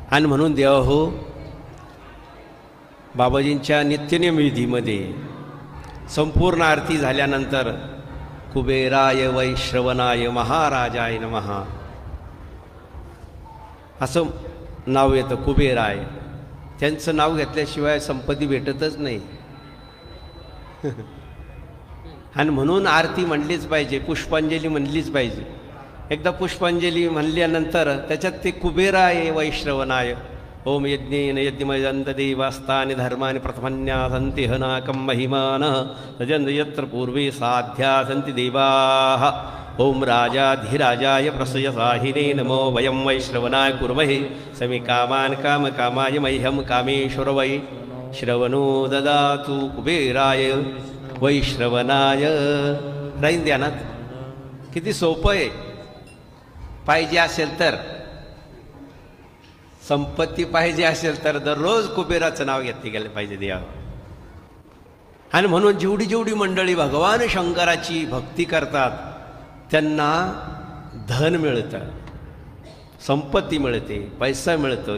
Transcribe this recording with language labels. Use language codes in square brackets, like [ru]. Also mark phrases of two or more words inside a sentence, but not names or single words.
[mr] आणि म्हणून देवा हो, बाबाजींच्या नित्यनेम विधीमध्ये संपूर्ण आरती झाल्यानंतर [sa] कुबेराय वैश्रवणाय महाराजाय नमः [mr] असं नाव येतं. कुबेराय त्यांचं नाव घेतल्याशिवाय संपत्ती भेटतच नाही. आणि म्हणून आरती म्हणलीच पाहिजे, पुष्पांजली म्हणलीच पाहिजे. एकदा पुष्पांजली म्हणल्यानंतर त्याच्यात ते [sa] कुबेराय वैश्रवणाय ओम यज्ञेन यज्ञमयंत देवास्तानि धर्मानि प्रथमन्यासन्ति हनाकं महिमानः सजन्त यत्र पूर्वे साध्या सन्ति देवाः ओम राजाधिराजाय प्रसयसाहिने नमो वयं वैश्रवणाय कुर्महे समे कामान् कामकामाय मह्यं कामेश्वर वै श्रवणो ददातु कुबेराय वैश्रवणाय. [mr] राहीन ध्यानात. किती सोपं आहे. पाहिजे असेल तर, संपत्ती पाहिजे असेल तर दररोज कुबेराचं नाव घेतले गेलं पाहिजे देवा. आणि म्हणून जेवढी जेवढी मंडळी भगवान शंकराची भक्ती करतात त्यांना धन मिळतं, संपत्ती मिळते, पैसा मिळतो.